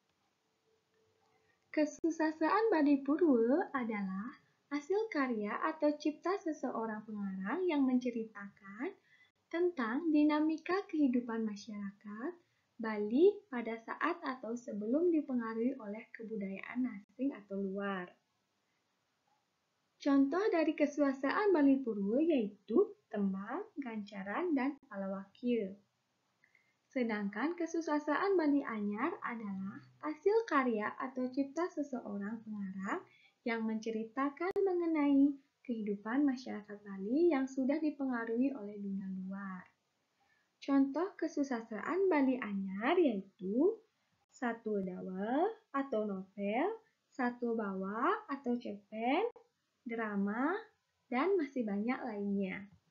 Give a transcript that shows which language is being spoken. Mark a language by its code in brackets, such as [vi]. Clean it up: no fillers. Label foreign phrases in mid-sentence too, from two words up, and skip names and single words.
[id] Kesusastraan Bali Purwo adalah hasil karya atau cipta seseorang pengarang yang menceritakan tentang dinamika kehidupan masyarakat Bali pada saat atau sebelum dipengaruhi oleh kebudayaan asing atau luar. Contoh dari kesusastraan Bali Purwo yaitu tembang, gancaran, dan palawakil. Sedangkan kesusastraan Bali Anyar adalah hasil karya atau cipta seseorang pengarang yang menceritakan mengenai kehidupan masyarakat Bali yang sudah dipengaruhi oleh dunia luar. Contoh kesusastraan Bali Anyar yaitu satu dawel atau novel, satu bawa atau cerpen, drama, dan masih banyak lainnya.